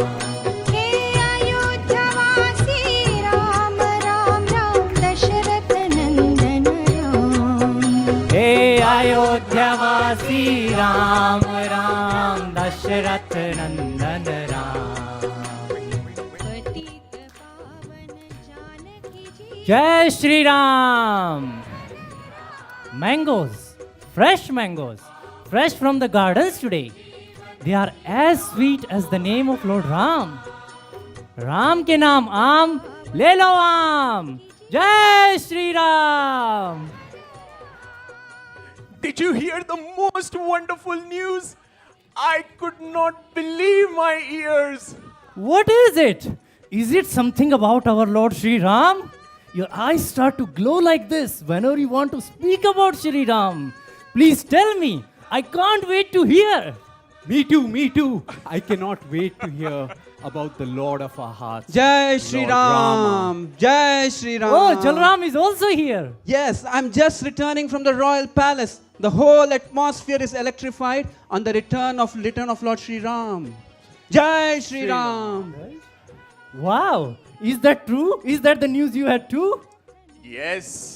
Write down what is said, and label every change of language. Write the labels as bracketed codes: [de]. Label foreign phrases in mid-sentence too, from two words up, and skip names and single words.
[hi] हे अयोध्यावासी राम राम राम दशरथ नंदन राम हे अयोध्यावासी राम राम दशरथ नंदन राम जय श्री राम [en] Mangoes, fresh from the gardens today. They are as sweet as the name of Lord Ram. [hi] राम के नाम आम, ले लो आम. जय श्री राम. [en] Did you hear the most wonderful news? I could not believe my ears. What is it? Is it something about our Lord Shri Ram? Your eyes start to glow like this whenever you want to speak about Shri Ram. Please tell me. I can't wait to hear. Me too. I cannot wait to hear about the Lord of our hearts. [hi] जय श्री [en] Lord [hi] राम। जय श्री राम. [en] Oh, Jalram is also here. Yes, I'm just returning from the royal palace. The whole atmosphere is electrified on the return of Lord Shri Ram. [hi] जय श्री राम. [en] Wow. Is that true? Is that the news you had too? Yes.